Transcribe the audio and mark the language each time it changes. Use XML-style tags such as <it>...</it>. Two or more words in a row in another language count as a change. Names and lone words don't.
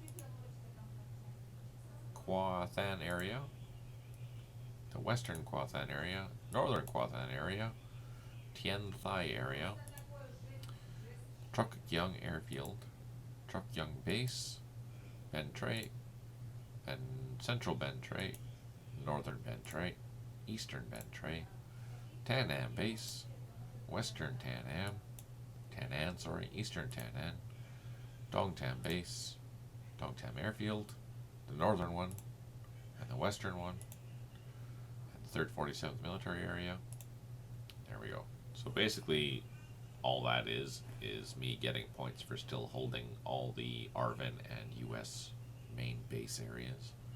<en>Qua Than area, the Western Qua Than area, Northern Qua Than area, Tien Thai area, Truc Yung airfield, Truc Yung base, Ben Tre, and Central Ben Tre, Northern Ben Tre, Eastern Ben Tre, Tan An base, Western Tan An, Eastern Tan An, Dong Tam base, Dong Tam airfield, the northern one, and the western one, and the 3rd 47th military area. There we go. So basically, all that is me getting points for still holding all the ARVN and US main base areas.</en>